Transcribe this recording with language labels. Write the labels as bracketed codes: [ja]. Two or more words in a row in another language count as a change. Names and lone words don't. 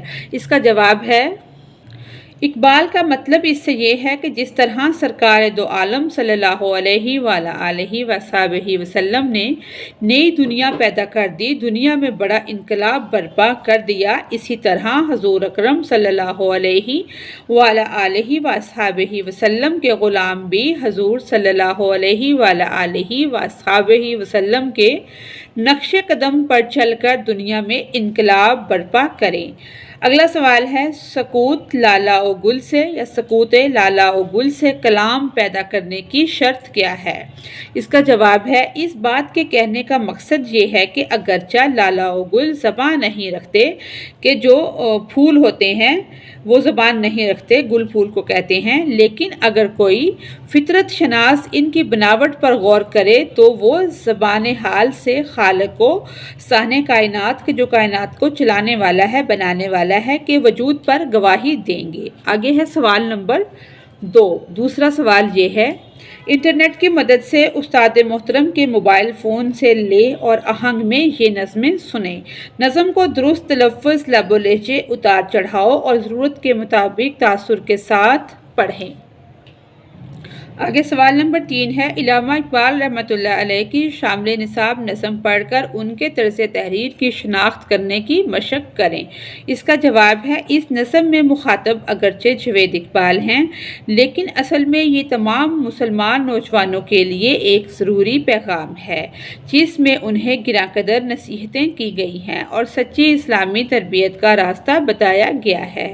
[ur] اس کا جواب ہے، اقبال کا مطلب اس سے یہ ہے کہ جس طرح سرکار دو عالم [ar] صلی اللہ علیہ وآلہ وصحبہ وسلم [ur] نے نئی دنیا پیدا کر دی، دنیا میں بڑا انقلاب برپا کر دیا، اسی طرح حضور اکرم [ar] صلی اللہ علیہ وآلہ وصحبہ وسلم [ur] کے غلام بھی حضور [ar] صلی اللہ علیہ وآلہ وصحبہ وسلم [ur] کے نقش قدم پر چل کر دنیا میں انقلاب برپا کریں۔ اگلا سوال ہے، سکوت لالا و گل سے یا سکوت لالا و گل سے کلام پیدا کرنے کی شرط کیا ہے؟ اس کا جواب ہے، اس بات کے کہنے کا مقصد یہ ہے کہ اگرچہ لالا و گل زبان نہیں رکھتے، کہ جو پھول ہوتے ہیں وہ زبان نہیں رکھتے، گل پھول کو کہتے ہیں، لیکن اگر کوئی فطرت شناس ان کی بناوٹ پر غور کرے تو وہ زبان حال سے خالق کو، صانع کائنات کے جو کائنات کو چلانے والا ہے، بنانے والا ہے، کے وجود پر گواہی دیں گے۔ آگے ہے سوال نمبر 2۔ دوسرا سوال یہ ہے، انٹرنیٹ کی مدد سے استاد محترم کے موبائل فون سے لے اور آہنگ میں یہ نظمیں سنیں۔ نظم کو درست تلفظ، لب و لہجے، اتار چڑھاؤ اور ضرورت کے مطابق تاثر کے ساتھ پڑھیں۔ آگے سوال نمبر 3 ہے، علامہ اقبال [ar] رحمۃ اللہ علیہ [ur] کی شامل نصاب نظم پڑھ کر ان کے طرز تحریر کی شناخت کرنے کی مشق کریں۔ اس کا جواب ہے، اس نظم میں مخاطب اگرچہ جاوید اقبال ہیں، لیکن اصل میں یہ تمام مسلمان نوجوانوں کے لیے ایک ضروری پیغام ہے، جس میں انہیں گراں قدر نصیحتیں کی گئی ہیں اور سچی اسلامی تربیت کا راستہ بتایا گیا ہے۔